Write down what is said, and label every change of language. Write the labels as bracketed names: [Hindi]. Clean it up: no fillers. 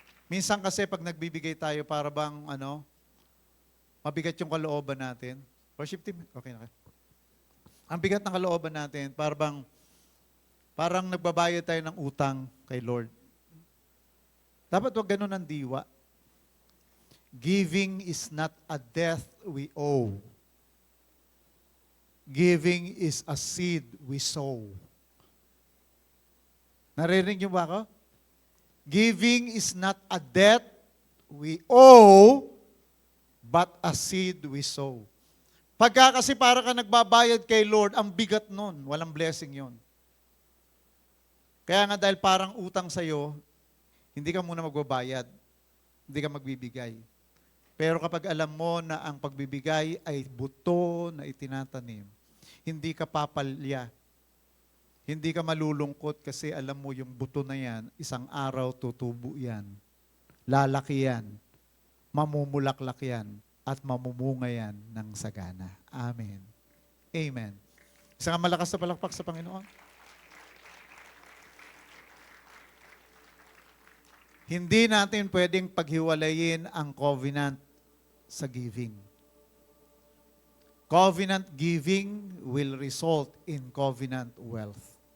[Filipino] Minsan kasi pag nagbibigay tayo, para bang mabigat yung kalooban natin. Worship team, okay na kayo. Ang bigat ng kalooban natin, parang nagbabayad tayo ng utang kay Lord. Dapat wag ganun ang diwa. [English] Giving is not a debt we owe. Giving is a seed we sow. [Filipino] Naririnig niyo ba ako? [English] Giving is not a debt we owe, but a seed we sow. [Filipino] Pagka kasi para ka nagbabayad kay Lord, ang bigat nun. Walang blessing yon. Kaya nga dahil parang utang sa'yo, hindi ka muna magbabayad. Hindi ka magbibigay. Pero kapag alam mo na ang pagbibigay ay buto na itinatanim, hindi ka papalya. Hindi ka malulungkot kasi alam mo yung buto na yan, isang araw tutubo yan. Lalaki yan. Mamumulaklak yan. At mamumunga yan ng sagana. Amen. Amen. Isang malakas na palakpak sa Panginoon. Hindi natin pwedeng paghiwalayin ang covenant sa giving. [English] Covenant giving will result in covenant wealth.